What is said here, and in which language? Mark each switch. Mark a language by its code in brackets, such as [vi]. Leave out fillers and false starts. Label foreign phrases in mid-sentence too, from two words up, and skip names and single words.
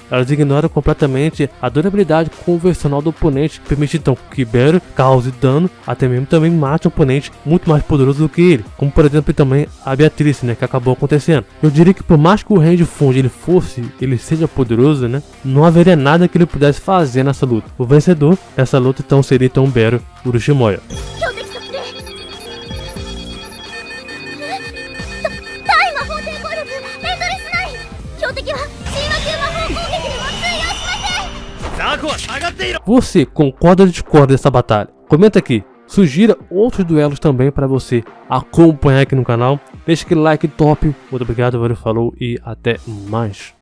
[pt] Elas ignoram completamente a durabilidade convencional do oponente, permite então que Bero cause dano, até mesmo também mate um oponente muito mais poderoso do que ele, como por exemplo também a Beatrice, né, que acabou acontecendo. Eu diria que por mais que o Range Fund ele seja poderoso, né, não haveria nada que ele pudesse fazer nessa luta. O vencedor dessa luta então seria então Bero Orochimoya. [ja] 対魔法帝ゴルフエンドレスナイン標的は神話級魔法攻撃では通用しません。ザコは下がっていろ。 [pt] Você concorda ou discorda dessa batalha? Comenta aqui. Sugira outros duelos também para você acompanhar aqui no canal. Deixa aquele like top. Muito obrigado, valeu, falou e até mais.